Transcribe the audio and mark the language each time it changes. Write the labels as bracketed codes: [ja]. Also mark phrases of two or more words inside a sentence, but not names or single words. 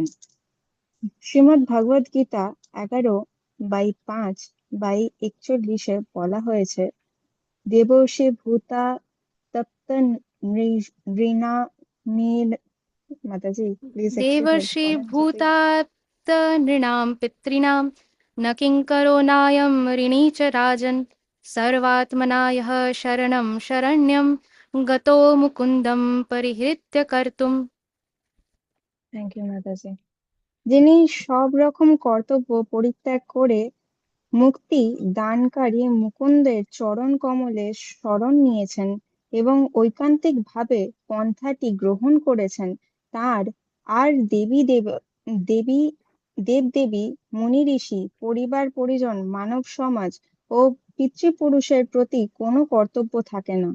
[bn] শ্রীমদ্ ভগবদ গীতা 11/5/41 বলা হয়েছে, [sa] দেবর্ষি ভূতা তপ্ত নৃণাম। [bn] মাতাজি প্লিজ একটু হেল্প देवर्षि করেন যদি। [sa] भूताप्त नृणां पितॄणां न किङ्करो नायं ऋणी च राजन् सर्वात्मना यः शरणं शरण्यं गतो मुकुन्दं परिहृत्य कर्तुम्। [en] thank you [bn] মাতাজি। যিনি সব রকম কর্তব্য পরিত্যাগ করে মুক্তি দানকারী মুকুন্দের চরণ কমলে শরণ নিয়েছেন এবং ঐকান্তিক ভাবে পন্থাটি গ্রহণ করেছেন, তার আর দেবী দেবদেবী, মুনি ঋষি, পরিবার পরিজন, মানব সমাজ ও পিতৃপুরুষের প্রতি কোনো কর্তব্য থাকে না।